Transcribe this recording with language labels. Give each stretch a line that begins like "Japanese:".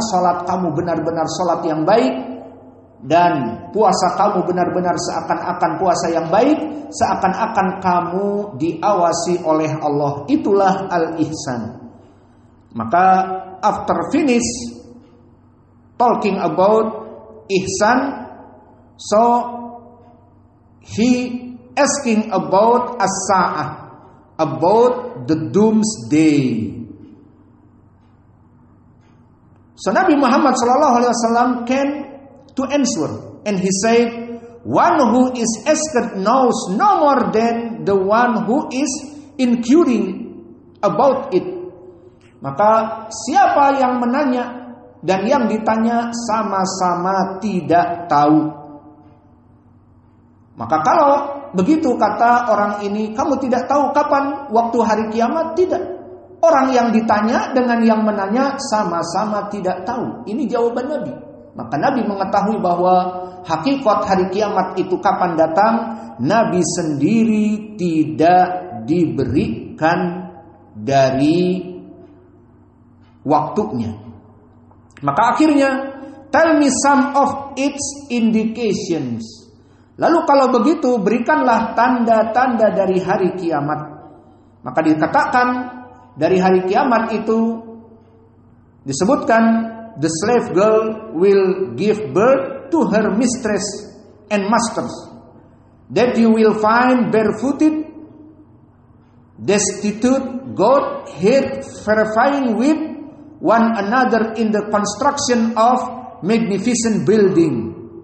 Malay: Salat kamu benar-benar salat yang baik, dan puasa kamu benar-benar seakan-akan puasa yang baik, seakan-akan kamu diawasi oleh Allah. Itulah al-ihsan.
English: Maka after finish talking about ihsan, so he asking about as-sa'ah, about the doomsday. So Nabi Muhammad SAW came to answer, and he said, one who is asked knows no more than the one who is inquiring about it.
Malay: Maka siapa yang menanya dan yang ditanya sama-sama tidak tahu. Maka kalau begitu kata orang ini, kamu tidak tahu kapan waktu hari kiamat? Tidak. Orang yang ditanya dengan yang menanya sama-sama tidak tahu. Ini jawaban Nabi. Maka Nabi mengetahui bahwa hakikat hari kiamat itu kapan datang, Nabi sendiri tidak diberikan dari waktunya. Maka akhirnya,
English: tell me some of its indications.
Malay: Lalu kalau begitu, berikanlah tanda-tanda dari hari kiamat. Maka dikatakan dari hari kiamat itu disebutkan
English: the slave girl will give birth to her mistress and masters, that you will find barefooted, destitute, goat-haired, verifying with one another in the construction of magnificent building.